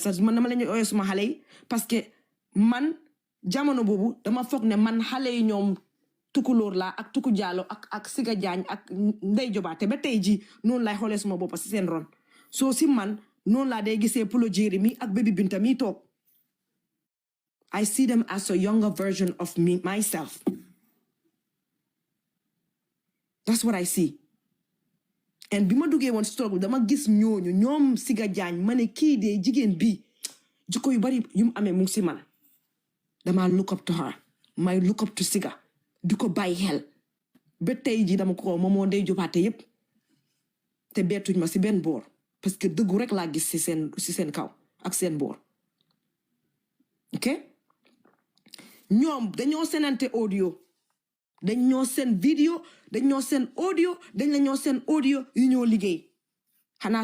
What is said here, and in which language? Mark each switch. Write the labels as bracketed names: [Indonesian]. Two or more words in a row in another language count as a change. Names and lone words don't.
[Wolof] sax man dama leen ooyee suma xale yi parce que man jamono boobu dama foog ne man xale yi ñoom tukulóor laa ak tuku jaalo ak siga jaañ ak ndey jobaate ba tey ji noonu lay xoolee suma boppa si seen ron soo si man noonu laa day gisee Pulo Jéeri mi ak Baby Binta mi toog [English] I see them as a younger version of myself. That's what I see. [Wolof] And bima duggee woon struggle dama gis ñooñu ñoom siga jaañ ma ne kii de jigéen bi jikko yu bari yu mu amee mu ngi si man dama [English] look up to her [Wolof] may [English] look up to [Wolof] siga di ko bàyyi xel ba tey ji dama ko moomoo ndey jobaate yépp te beetuñ ma si benn boor parce que dëggu rek laa gis si seen kaw ak seen boor ok ñoom dañoo senante audio dañ ñoo seen vidéo dañ ñoo seen audio dañ la ñoo seen audio yu ñoo liggéey xanaa